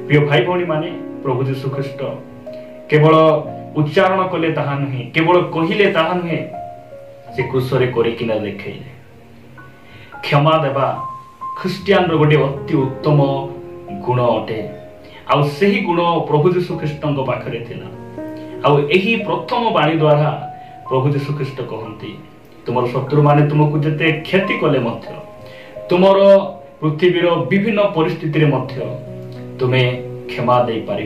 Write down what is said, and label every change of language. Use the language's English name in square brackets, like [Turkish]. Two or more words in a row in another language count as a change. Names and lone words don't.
[Odia] ପ୍ରିୟ ଭାଇ ଭଣୀ ମାନେ ପ୍ରଭୁ ଯୀଶୁ ଖ୍ରୀଷ୍ଟ କେବଳ ଉଚ୍ଚାରଣ କଲେ ତାହା ନୁହେଁ, କେବଳ କହିଲେ ତାହା ନୁହେଁ, ସେ କ୍ରୁଶ ରେ କରିକିନା ଦେଖେଇଲେ। କ୍ଷମା ଦେବା ଖ୍ରୀଷ୍ଟିଆନ ର ଗୋଟେ ଅତି ଉତ୍ତମ ଗୁଣ ଅଟେ। ଆଉ ସେହି ଗୁଣ ପ୍ରଭୁ ଯୀଶୁଖ୍ରୀଷ୍ଟଙ୍କ ପାଖରେ ଥିଲା। ଆଉ ଏହି ପ୍ରଥମ ବାଣୀ ଦ୍ୱାରା ପ୍ରଭୁ ଯୀଶୁଖ୍ରୀଷ୍ଟ କହନ୍ତି, ତୁମର ଶତ୍ରୁମାନେ ତୁମକୁ ଯେତେ କ୍ଷତି କଲେ ମଧ୍ୟ, ତୁମର ପୃଥିବୀର ବିଭିନ୍ନ ପରିସ୍ଥିତିରେ ମଧ୍ୟ ତୁମେ କ୍ଷମା ଦେଇପାରିବ।